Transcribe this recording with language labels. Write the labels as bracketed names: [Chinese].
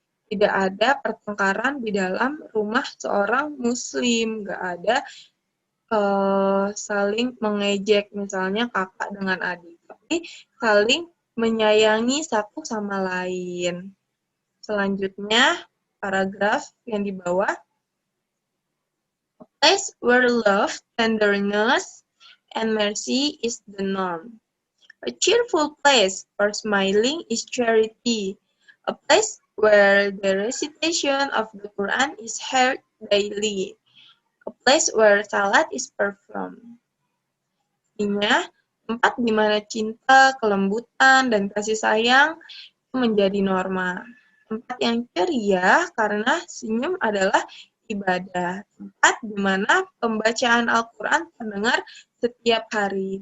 [Indonesian] Tidak ada pertengkaran di dalam rumah seorang muslim, nggak ada saling mengejek, misalnya kakak dengan adik, tapi saling menyayangi satu sama lain. Selanjutnya, paragraf yang di bawah. [English] A place where love, tenderness, and mercy is the norm. A cheerful place for smiling is charity. A place where the recitation of the Quran is heard daily. A place where salat is performed. [Indonesian] Artinya, tempat di mana cinta, kelembutan, dan kasih sayang itu menjadi norma. Tempat yang ceria karena senyum adalah ibadah. Tempat di mana pembacaan Al-Quran terdengar setiap hari.